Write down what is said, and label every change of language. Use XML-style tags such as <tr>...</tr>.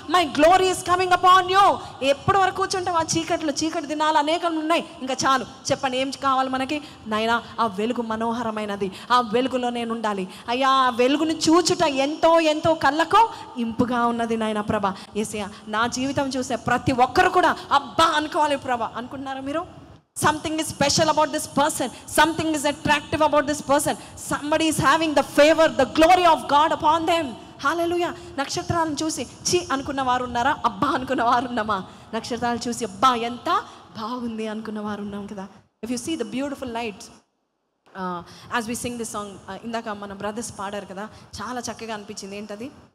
<en>My glory is coming upon you.</en> <te>ఎప్పటి వరకు కూర్చుంటావు ఆ చీకటి దినాలు అనేకం ఉన్నాయి. ఇంకా చాలు, చెప్పండి ఏం కావాలి మనకి? నాయనా, ఆ వెలుగు మనోహరమైనది, ఆ వెలుగులో నేను ఉండాలి అయ్యా. ఆ వెలుగును చూచుట ఎంతో కళ్ళకు ఇంపుగా ఉన్నది నాయనా ప్రభా. యేసయ్యా, నా జీవితం చూసే ప్రతి ఒక్కరు కూడా అబ్బా అనుకోవాలి ప్రభా. అనుకుంటున్నారా మీరు?</te> <en>Something is special about this person. Something is attractive about this person. Somebody is having the favor, the glory of God upon them.</en> <te>హల్లెలూయా. నక్షత్రాలను చూసి చి అనుకున్న వారు ఉన్నారా? అబ్బా అనుకున్న వారు ఉన్నామా? నక్షత్రాలు చూసి అబ్బా ఎంత బాగుంది అనుకున్న వారు ఉన్నాం కదా.</te> <en>if you see the beautiful lights as we sing this song,</en> <te>ఇందాక మన బ్రదర్స్ పాడారు కదా, చాలా చక్కగా అనిపించింది. ఏంటది?</te>